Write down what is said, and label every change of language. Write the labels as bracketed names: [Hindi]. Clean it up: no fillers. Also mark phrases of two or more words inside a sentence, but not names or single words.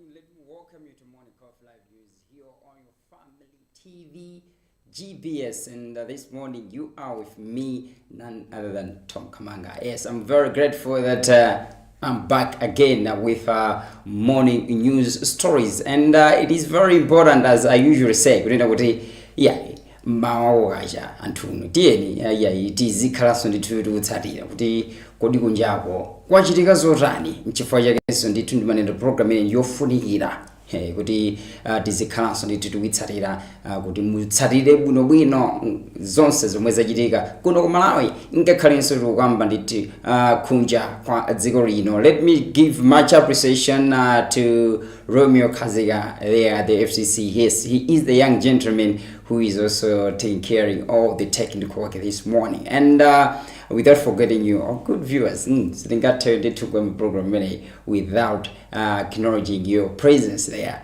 [English] Let me welcome you to Morning Coffee Live News here on your Family TV GBS. And this morning you are with me, none other than Tom Kamanga. Yes, I'm very grateful that I'm back again with morning news stories. And it is very important, as I usually say, [Nyanja] mawaja antunu tieni itizikhalanso ndithu tikutsatira kuti kodi kunjako kwachitika zotani nchifukwa chakenso ndithu ndimanena program ine yofunikira kuti tizikhalanso ndithu tikuitsatira kuti mutsatire bwinobwino zonse zomwe zachitika kuno ku Malawi ngakhalenso tikukamba ndithu kunja kwa dziko lino. [English] Let me give much appreciation to Romeo Kaziga there at the FCC. Yes, he is the young gentleman who is also taking care of all the technical work this morning. And without forgetting you, our good viewers, they took a program without acknowledging your presence there.